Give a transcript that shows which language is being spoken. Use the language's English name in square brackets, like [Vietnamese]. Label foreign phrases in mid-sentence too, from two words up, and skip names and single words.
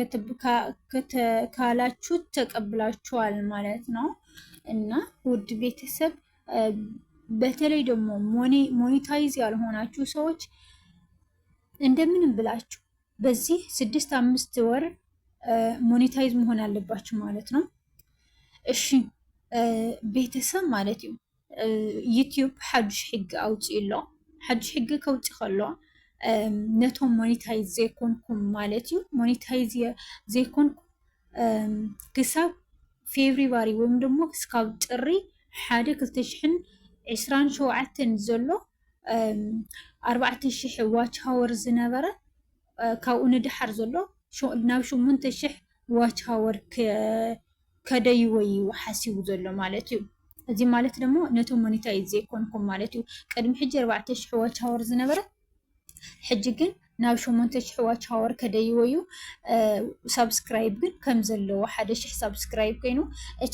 [Amharic] ካላችሁ ተቀብላችኋል ማለት ነው። እና ውድ ቤተሰብ በተለይ ደግሞ ሞኔታይዝ ያልሆናችሁ ሰዎች እንደምንም ብላችሁ በዚህ 6-5 ወር ሞኔታይዝ መሆን አለባችሁ ማለት ነው። እሺ [Tigrinya] ቤተሰብ ማለት ነው ዩቲዩብ ሓድሽ ሕጊ ኣውፅኡ ኣሎ። ሓድሽ ሕጊ ከውፅእ ከሎ ነቶም ሞኔታይዝ ዘይኮንኩም ማለት እዩ ሞኔታይዝ ዘይኮንኩም ክሳብ ፌብሩዋሪ [Amharic] ወይም ደግሞ [Tigrinya] ክሳብ ጥሪ 1 2027 ዘሎ 4000 [English] watch hour [Tigrinya] ዝነበረ ካብኡ ንድሓር ዘሎ ናብ 8000 [English] watch hour [Tigrinya] ከደይወይ ሓሲቡ ዘሎ ማለት እዩ። እዚ ማለት ደግሞ ነቶም ሞኔታይዝ ዘይኮንኩም ማለት እዩ። ቅድሚ ሕጂ 4000 [English] watch hour [Tigrinya] ዝነበረ ሕጂ ግን ናብ 8000 [English] watch hour [Tigrinya] ከደይወዩ ሰብስክራይብ ግን ከም ዘለዎ 1000 ሰብስክራይብ ኮይኑ እቲ